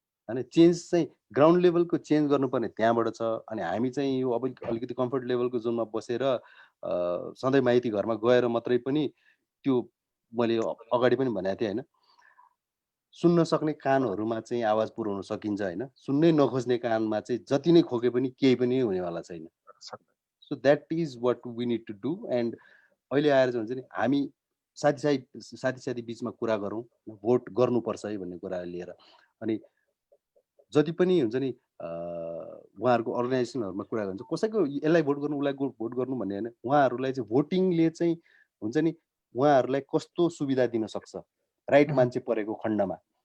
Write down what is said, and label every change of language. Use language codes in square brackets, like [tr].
[ne] होइन चेन्ज चाहिँ ग्राउन्ड लेभलको चेन्ज गर्नुपर्ने त्यहाँबाट छ। अनि हामी चाहिँ यो अब अलिकति कम्फर्ट लेभलको जोनमा बसेर सधैँ माइती घरमा गएर मात्रै पनि त्यो मैले अगाडि पनि भनेको थिएँ होइन, सुन्न सक्ने कानहरूमा चाहिँ आवाज पुर्याउन सकिन्छ होइन, सुन्नै नखोज्ने कानमा चाहिँ जति नै खोके पनि केही पनि हुनेवाला छैन। [en] So that is what we need to do. [ne] And अहिले आएर चाहिँ हुन्छ नि हामी साथी बिचमा कुरा गरौँ, भोट गर्नुपर्छ है भन्ने कुरा लिएर। अनि जति पनि हुन्छ नि उहाँहरूको अर्गनाइजेसनहरूमा कुरा गर्छ, कसैको यसलाई भोट गर्नु उसलाई भोट गर्नु भन्ने होइन, उहाँहरूलाई चाहिँ भोटिङले चाहिँ हुन्छ नि उहाँहरूलाई कस्तो सुविधा दिन सक्छ राइट मान्छे परेको खण्डमा।